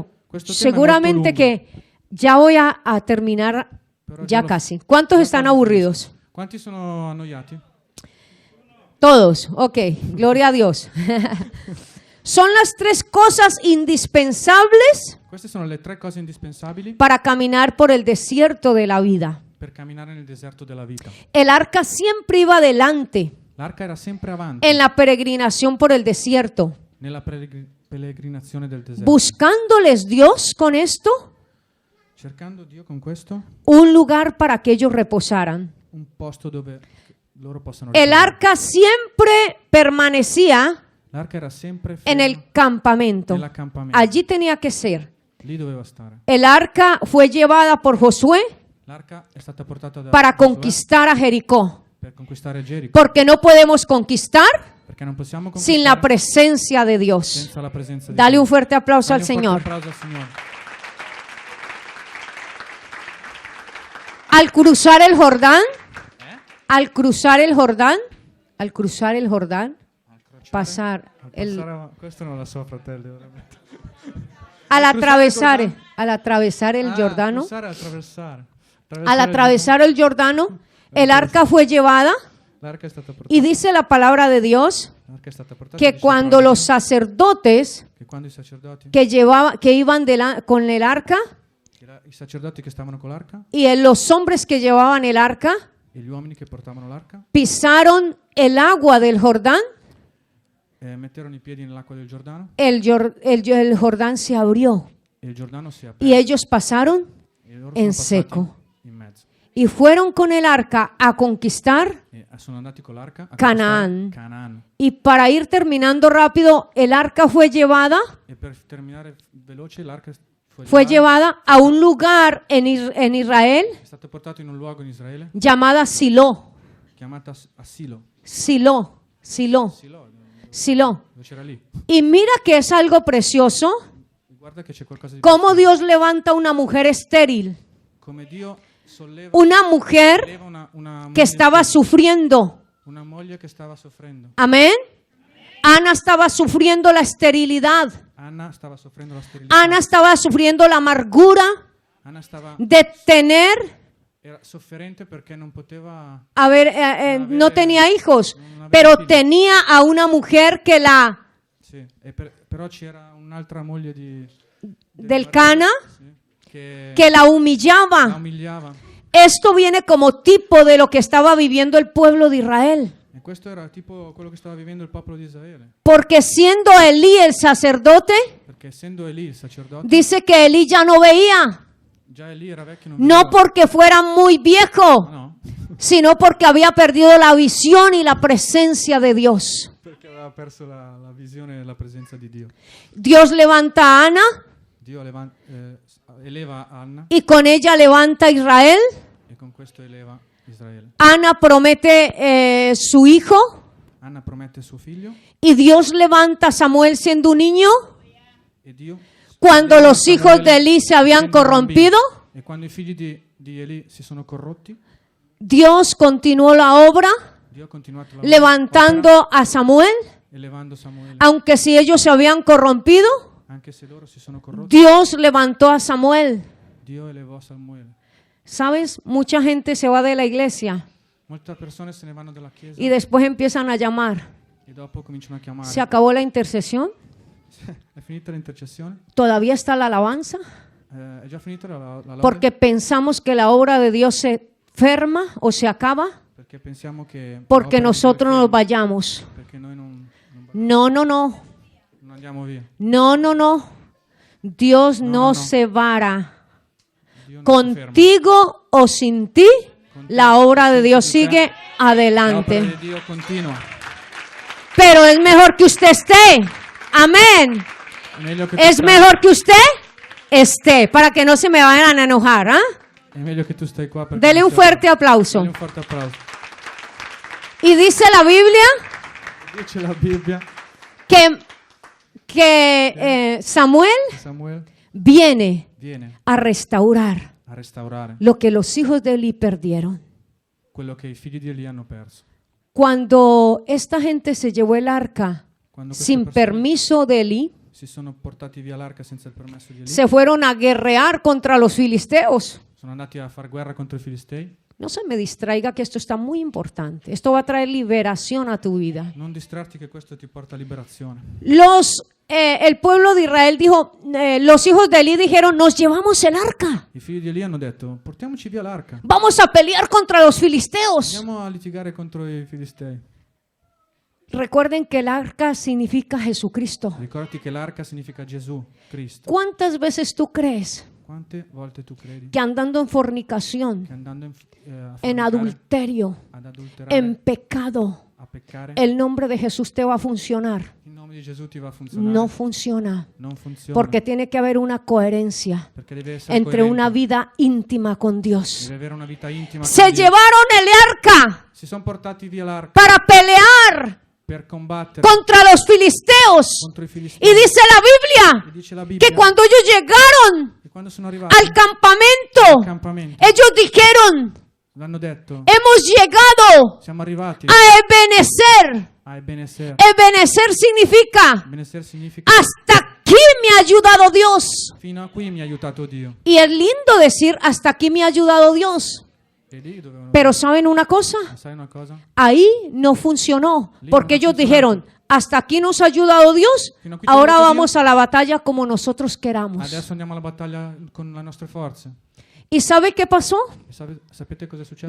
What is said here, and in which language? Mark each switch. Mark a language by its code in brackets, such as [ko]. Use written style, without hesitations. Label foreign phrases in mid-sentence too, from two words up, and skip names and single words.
[it] Questo tema è [es] seguramente [it] molto lungo. [es] que ya voy a terminar [it] Però [es] ya [it] già lo- [es] casi. ¿Cuántos [it] già [es] están [it] quasi [es] aburridos? [it] finisco. Quanti sono annoiati? [es] Todos, ok, gloria a Dios. Son las tres cosas indispensables [it] Queste sono le 3 cose indispensabili [es] para caminar por el desierto de la vida. [it] per camminare nel deserto della vita. [es] El arca siempre iba adelante [it] L'arca era sempre avanti [es] en la peregrinación por el desierto. [it] nella pellegrinazione del deserto. [es] Buscándoles Dios con esto [it] Cercando Dio con questo [es] un lugar para que ellos reposaran. [it] un posto dove loro possano [es] El [it] riposare. [es] arca siempre permanecía [it] L'arca era sempre [es] en [it] ferma [es] el campamento. [it] nell'accampamento. [es] Allí tenía que ser. [it] Lì doveva stare. [es] El arca fue llevada por Josué [it] L'arca è stata portata da [es] para [it] Giosuè [es] conquistar a Jericó. [it] per conquistare Gerico, [es] Porque no podemos conquistar [it] perché non possiamo [es] sin la [it] conquistare [es] presencia de Dios. [it] senza la presenza di [es] Dale [it] Dio. [es] un fuerte aplauso al [it] Dagli un forte [es] Señor. [it] applauso al Signore. [es] Al cruzar el Jordán, al cruzar el Jordán, al cruzar el Jordán, pasar [it] Questo non lo so, fratello, veramente. [es] al atravesar cruzar el Jordano, [it] Attraversare [es] al atravesar el Jordano, el arca fue llevada [it] L'arca è stata portata. [es] y dice la palabra de Dios [it] L'arca è stata portata, [es] que dice cuando [it] la parola [es] los sacerdotes [it] che quando i sacerdoti [es] que iban con el arca [it] i sacerdoti che stavano con l'arca [es] y los hombres que llevaban el arca [it] e gli uomini che portavano l'arca [es] pisaron el agua del Jordán, [it] metterono i piedi nell'acqua del Giordano [es] el Jordán se abrió [it] e il Giordano si aprì [es] y ellos pasaron [it] e loro [es] en [it] sono passati [es] seco. [it] in mezzo [es] Y fueron con el arca a conquistar. [it] e sono andati con l'arca a [es] Canaán. [it] conquistare Canaan. [es] Y para ir terminando rápido, el arca fue llevada [it] E per terminare veloce l'arca [es] fue llevada a un lugar en Israel [it] è stato portato in un luogo in Israele [es] llamada Silo. [it] chiamata Silo. [es] Silo. [it] Silo, [es] Silo. [it] dove c'era lì. [es] Y mira que es algo precioso, [it] Guarda che c'è qualcosa di [es] cómo Dios levanta una mujer estéril, [it] come Dio solleva [es] una mujer [it] una [es] que [it] moglie [es] estaba [it] sterile, [es] sufriendo. [it] una moglie che stava soffrendo. [es] Amén. Ana estaba sufriendo la esterilidad. [it] Anna stava soffrendo la sterilità. [es] Ana estaba sufriendo la amargura [it] Anna [es] de tener, [it] era sofferente perché non poteva [es] no tenía hijos, pero tenía a una mujer que [it] sì, però c'era un'altra moglie [es] del Cana [it] sì, che [es] que la [it] la [es] humillaba. [it] umiliava. [es] Esto viene como tipo de lo que estaba viviendo el pueblo de Israel. [it] E questo era tipo quello che stava vivendo il popolo di Israele, [es] Porque siendo Elí el sacerdote, [it] perché essendo Elì il sacerdote, [es] dice que Elí ya no veía, [it] già Elì era vecchio, non [es] no [it] vedeva. [es] porque fuera muy viejo, [it] No, [es] sino porque había perdido la visión y la presencia de Dios. [it] perché aveva perso la visione e la presenza di Dio. [es] Dios levanta a Ana [it] Dio eleva Anna [es] y con ella levanta a Israel. [it] e con questo eleva Israele. [es] Ana promete su hijo [it] Anna promette suo figlio [es] y Dios levanta a Samuel siendo un niño [it] e Dio [es] cuando [it] eleva [es] los hijos [it] Samuele [es] de Elí se habían [it] essendo un bambino. [es] corrompido. [it] E quando i figli di Elì si sono corrotti, [es] Dios continuó la obra [it] Dio ha continuato la [es] levantando a Samuel, [it] elevando Samuele. [es] aunque si ellos se habían corrompido, [it] Anche se loro si sono corrotti, [es] Dios levantó a Samuel. [it] Dio elevò Samuele. [es] ¿Sabes? Mucha gente se va de la iglesia [it] Molte persone se ne vanno dalla chiesa [es] y después empiezan a llamar. [it] e dopo cominciano a chiamare. [es] ¿Se acabó la intercesión? [it] È finita l'intercessione? [es] ¿Todavía está la alabanza? [it] È già finita la lode? [es] Porque pensamos que la obra de Dios se ferma o se acaba [it] Perché pensiamo che [es] porque [it] l'opera di Dio è [es] nosotros nos [it] ferma, [es] vayamos. [it] perché noi non [es] No, no, no. [it] andiamo via. [es] No, no, no. Dios [it] No, no, no, no. [es] se vara. [it] Dio non si ferma. [es] Contigo o sin ti, la obra de Dios sigue [it] L'opera [es] adelante. [it] di Dio continua. [es] Pero es mejor que usted esté. Amén. [it] È meglio che tu [es] es [it] stai- [es] mejor que usted esté, para que no se me vayan a enojar. ¿Ah? [it] È meglio che tu stai qua perché [es] Dele [it] non [es] un [it] stai- [es] fuerte aplauso. [it] Dale un forte applauso. [es] Y dice la Biblia [it] Dice la Bibbia, [es] que Samuel [it] Samuele [es] viene [it] viene [es] a restaurar [it] a restaurare [es] lo que los hijos de Eli perdieron. [it] quello che i figli di Eli hanno perso. [es] Cuando esta gente se llevó el arca [it] Quando queste [es] sin [it] persone [es] permiso de Eli, [it] si sono portati via l'arca senza il permesso di Eli, [es] se fueron a guerrear contra los filisteos. [it] sono andati a far guerra contro i Filistei. [es] No se me distraiga que esto está muy importante. Esto va a traer liberación a tu vida. [it] Non distrarti che questo ti porta a liberazione. [es] El pueblo de Israel dijo, los hijos de Eli dijeron, nos llevamos el arca. [it] I figli di Eli hanno detto, portiamoci via l'arca. [es] Vamos a pelear contra los filisteos. [it] Andiamo a litigare contro i Filistei. [es] Recuerden que el arca significa Jesucristo. [it] Ricordati che l'arca significa Gesù, Cristo. [es] ¿Cuántas veces tú crees [it] Quante volte tu credi [es] que andando en fornicación, [it] che andando a [es] en [it] fornicare, [es] adulterio, [it] ad adulterare, [es] en pecado, [it] a peccare, [es] el nombre de Jesús te va a funcionar? [it] il nome di Gesù ti va a funzionare? [es] No funciona, [it] Non funziona. [es] porque tiene que haber una coherencia [it] Perché deve essere [es] entre [it] coerente. [es] una vida íntima con Dios. [it] Deve avere una vita intima [es] Se [it] con Dio. [es] llevaron el arca [it] Si sono portati via l'arca [es] para pelear [it] per combattere [es] contra los filisteos. [it] contro i Filistei. [es] Y dice la [it] E [es] Biblia [it] dice la Bibbia [es] que cuando ellos llegaron [it] che quando sono arrivati [es] al campamento, [it] campamento [es] ellos dijeron, [it] l'hanno detto, [es] hemos llegado [it] siamo arrivati [es] a Ebenezer. [it] a Ebenezer. [es] Ebenezer significa, [it] Ebenezer significa [es] hasta aquí me ha ayudado Dios. [it] fino a qui mi ha aiutato Dio. [es] Y es lindo decir, hasta aquí me ha ayudado Dios. [it] E lì dovevano... [es] Pero ¿saben una cosa? [it] Ma sai una cosa? [es] Ahí no funcionó, porque ellos dijeron, hasta aquí nos ha ayudado Dios, [it] Fino a qui ci ha [es] ahora [it] aiutato [es] vamos a la batalla como nosotros queramos. [it] Adesso andiamo alla battaglia con le nostre forze. [es] ¿Y sabe qué pasó? [it] E sapete cosa è successo?